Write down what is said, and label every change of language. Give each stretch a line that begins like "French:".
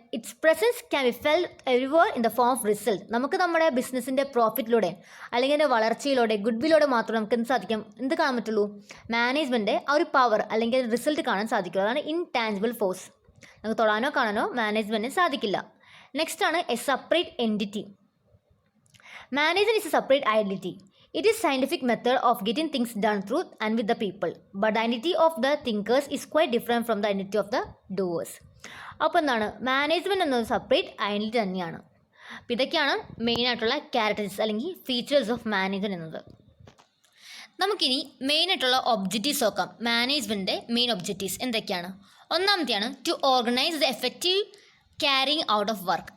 English: Its presence can be felt everywhere in the form of result.
Malayalam: നമുക്ക് നമ്മുടെ ബിസിനസ്സിൻ്റെ പ്രോഫിറ്റിലൂടെ അല്ലെങ്കിൽ അതിൻ്റെ വളർച്ചയിലൂടെ ഗുഡ്വില്ലോടെ മാത്രമേ നമുക്ക് എന്ത് കാണാൻ പറ്റുള്ളൂ? മാനേജ്മെൻറ്റ് ആ ഒരു പവർ അല്ലെങ്കിൽ റിസൾട്ട് കാണാൻ സാധിക്കുള്ളൂ. അതാണ് ഇൻടാഞ്ചിബിൾ ഫോഴ്സ്. നമുക്ക് തൊടാനോ കാണാനോ മാനേജ്മെൻറ്റിന് സാധിക്കില്ല. നെക്സ്റ്റ് ആണ് A separate entity.
English: Management is a separate identity. It is scientific method of getting things done through and with the people. But the identity of the thinkers is quite different from the identity of the doers.
Malayalam: അപ്പോൾ എന്താണ് management എന്നത് separate identity തന്നെയാണ്. അപ്പോൾ ഇതൊക്കെയാണ് മെയിനായിട്ടുള്ള characteristics അല്ലെങ്കിൽ features of management എന്നത്. നമുക്കിനി മെയിനായിട്ടുള്ള ഒബ്ജക്റ്റീവ്സ് നോക്കാം. മാനേജ്മെൻറ്റിൻ്റെ മെയിൻ ഒബ്ജക്റ്റീവ്സ് എന്തൊക്കെയാണ്? ഒന്നാമത്തെയാണ്
English: To organise the effective carrying out of work.